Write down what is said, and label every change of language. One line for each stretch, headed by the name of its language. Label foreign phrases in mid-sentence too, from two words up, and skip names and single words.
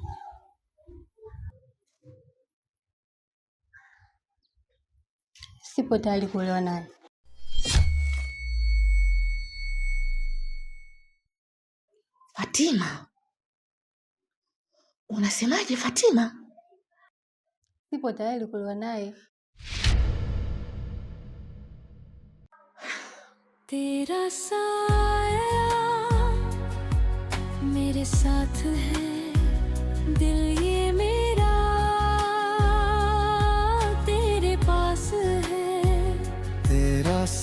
Swahili: Sipo tayari kuolewa naye. Fatima, unasemaje Fatima? Sipo tayari kuolewa naye.
Hindi: तेरा साया मेरे साथ है, दिल ये मेरा तेरे पास है.